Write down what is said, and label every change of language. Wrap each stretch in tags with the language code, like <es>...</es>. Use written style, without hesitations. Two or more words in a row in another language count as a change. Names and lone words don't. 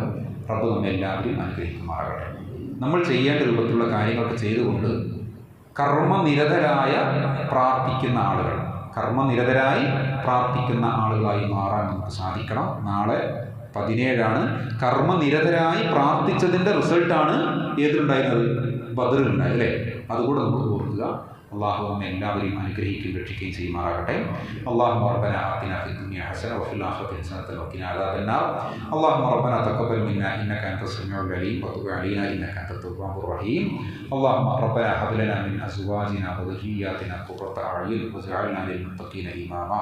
<ml>റബ്ബ് നമ്മെ എല്ലാവരെയും അനുഗ്രഹിക്കുമാറാകട്ടെ. നമ്മൾ ചെയ്യേണ്ട രൂപത്തിലുള്ള കാര്യങ്ങളൊക്കെ ചെയ്തുകൊണ്ട് കർമ്മനിരതരായി പ്രാർത്ഥിക്കുന്ന ആളുകളായി മാറാൻ നമുക്ക് സാധിക്കണം. നാളെ 17 കർമ്മനിരതരായി പ്രാർത്ഥിച്ചതിൻ്റെ റിസൾട്ടാണ് ഏതിലുണ്ടായിരുന്നത്? ബദറിലുണ്ടായത് അല്ലേ? അതുകൂടെ നമ്മൾ ഓർക്കുക. അള്ളാഹു നമ്മെ എല്ലാവരെയും അനുഗ്രഹിക്കുകയും രക്ഷിക്കുകയും ചെയ്യുമാറാകട്ടെ.</ml> <ar>اللهم ربنا آتنا في الدنيا حسنة وفي الآخرة حسنة وقنا عذاب النار. اللهم ربنا تقبل منا إنك أنت السميع العليم وتب علينا إنك أنت التواب الرحيم. اللهم ربنا هب لنا من أزواجنا وذرياتنا قرة أعين واجعلنا للمتقين إماما.</ar>